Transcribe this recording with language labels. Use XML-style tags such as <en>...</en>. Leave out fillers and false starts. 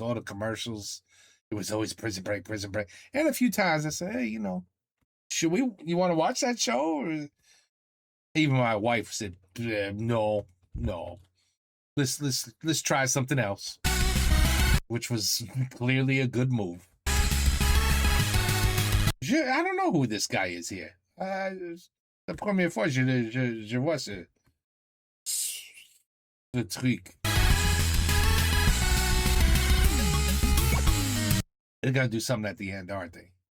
<en>All the commercials, it was always Prison Break. And a few times I said, hey, you want to watch that show? Or... Even my wife said, no. Let's try something else, which was clearly a good move. I don't know who this guy is here.</en> <fr>La première fois je vois ce truc.</fr> <en>They're gonna do something at the end, aren't they?</en>